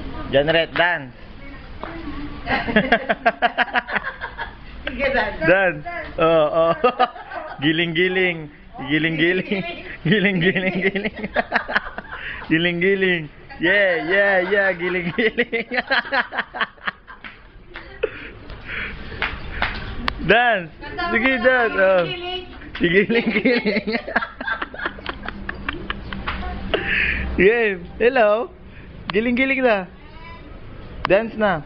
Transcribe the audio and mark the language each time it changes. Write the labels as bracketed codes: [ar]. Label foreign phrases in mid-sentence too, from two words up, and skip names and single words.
[ceb] Janret, dance. Sige, dance. Dance. Oh, oh. Giling-giling. Giling-giling. Giling-giling, giling. Giling-giling. [en] Yeah, yeah, yeah. [ceb] Giling-giling. Dance. Sige, dance. Oh. Giling-giling. [en] Game. Hello. [ceb] Giling-giling na. Dance na.